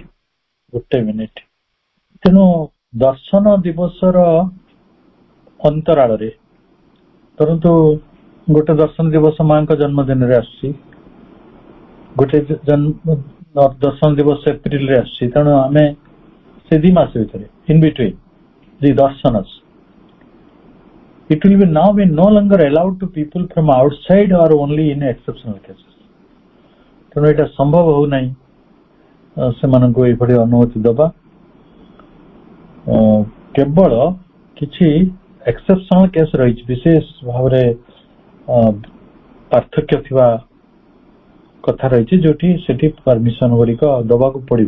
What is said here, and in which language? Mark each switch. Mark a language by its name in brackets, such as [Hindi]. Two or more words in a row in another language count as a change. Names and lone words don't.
[Odia] ଗୋଟେ ମିନିଟ। ତେଣୁ ଦର୍ଶନ ଦିବସର ଅନ୍ତରାଳରେ, ଧରନ୍ତୁ ଗୋଟେ ଦର୍ଶନ ଦିବସ ମାଙ୍କ ଜନ୍ମଦିନରେ ଆସୁଛି, ଗୋଟେ ଦର୍ଶନ ଦିବସ ଏପ୍ରିଲରେ ଆସୁଛି, ତେଣୁ ଆମେ ସେ 2 ମାସ ଭିତରେ [English] in between the darsanas, it will be now be no longer allowed to people from outside or only in exceptional cases. [Odia] ତେଣୁ ଏଇଟା ସମ୍ଭବ ହଉ ନାହିଁ ସେମାନଙ୍କୁ ଏଇଭଳି ଅନୁମତି ଦେବା। କେବଳ କିଛି [English] exceptional case [Odia] ରହିଛି, ବିଶେଷ ଭାବରେ ପାର୍ଥକ୍ୟ ଥିବା କଥା ରହିଛି, ଯୋଉଠି ସେଠି ପରମିଶନ ଗୁଡିକ ଦବାକୁ ପଡିବ।